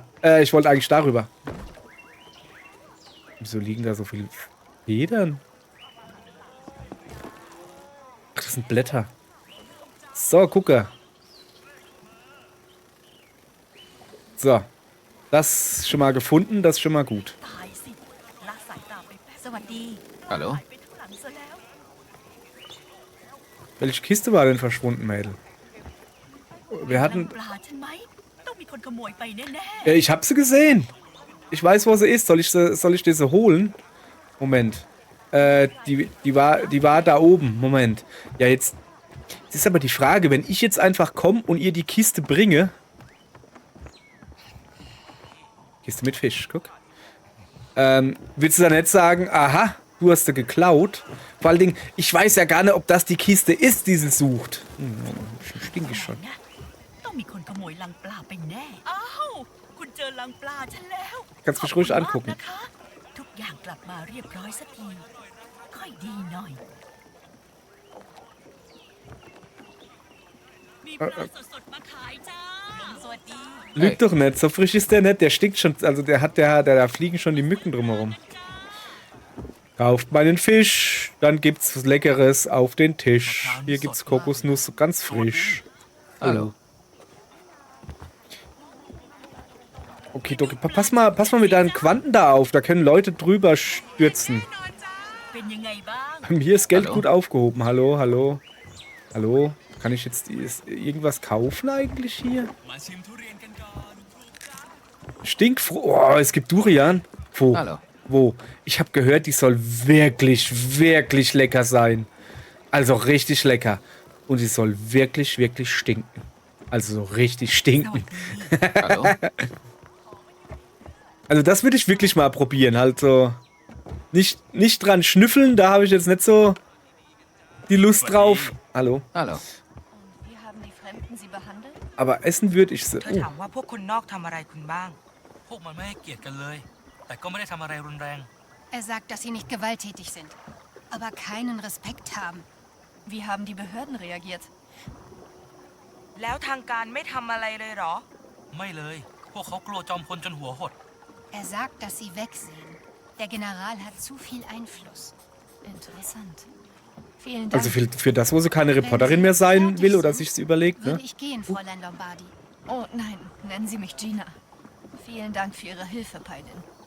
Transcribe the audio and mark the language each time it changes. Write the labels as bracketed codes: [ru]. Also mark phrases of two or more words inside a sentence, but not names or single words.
[de] Ich wollte eigentlich darüber. Wieso liegen da so viele Federn? Ach, das sind Blätter. So, gucke. So. Das schon mal gefunden, das ist schon mal gut. [th] ตายสิละสายตาไปสวัสดี [de] Hallo? [th] ไปทุหลังซะแล้ว [de] Welche Kiste war denn verschwunden, Mädel? Wir hatten... [th] ปลาใช่ไหมต้องมีคนขโมยไปแน่ [de] Ich hab sie gesehen. Ich weiß, wo sie ist. Soll ich diese holen? Moment. Die war da oben. Moment. Ja, jetzt... Das ist aber die Frage, wenn ich jetzt einfach komme und ihr die Kiste bringe... Kiste mit Fisch, guck. Willst du dann nicht sagen, aha, du hast sie geklaut? Vor allen Dingen, ich weiß ja gar nicht, ob das die Kiste ist, die sie sucht. Stinke ich schon. [th] ๆนะต้องมีคนขโมยลังปลาไปแน่อ้าวคุณเจอลังปลาฉันแล้ว [de] Kannst mich ruhig angucken. [th] ขอบคุณมากนะคะทุกอย่างกลับมาเรียบร้อยสักทีค่อยดีหน่อยมีปลาสดๆมาขายจ้าสวัสดี [de] Lügt doch nicht, so frisch ist der nicht. Der stinkt schon, also da fliegen schon die Mücken drumherum. Kauft meinen Fisch, dann gibt's was Leckeres auf den Tisch. Hier gibt's Kokosnuss, ganz frisch. Hallo. Okay, Doki, pass mal mit deinen Quanten da auf, da können Leute drüber stürzen. [th] เป็นยังไงบ้าง [de] Hier ist Geld Hallo? gut aufgehoben. Hallo, hallo. Hallo? Kann ich jetzt irgendwas kaufen eigentlich hier? Stinkfroh. Oh, es gibt Durian. Wo? Hallo. Wo? Ich habe gehört, die soll wirklich, wirklich lecker sein. Also richtig lecker. Und sie soll wirklich, wirklich stinken. Also so richtig stinken. Hallo? Also das würde ich wirklich mal probieren. Halt so nicht dran schnüffeln, da habe ich jetzt nicht so die Lust drauf. Hallo? Hallo. Wie haben die Fremden sie behandelt? Aber essen würde ich sie. [th] เธอถามว่าพวกคนนอกทำอะไรคุณบ้าง พวกมันไม่ให้เกียรติกันเลย แต่ก็ไม่ได้ทำอะไรรุนแรง [de] Er sagt, dass sie nicht gewalttätig sind, aber keinen Respekt haben. Wie haben die Behörden reagiert? [th] แล้วทางการไม่ทำอะไรเลยเหรอ ไม่เลย พวกเขากลัวจอมพลจนหัวหด [de] Er sagt, dass sie wegsehen. Der General hat zu viel Einfluss. Interessant. Vielen Dank. Also für das, wo sie keine Reporterin mehr sein will oder sich sie überlegt, ne? Würde ich gehen, Fräulein Lombardi. Oh nein, nennen Sie mich Gina. Vielen Dank für Ihre Hilfe, Pailin.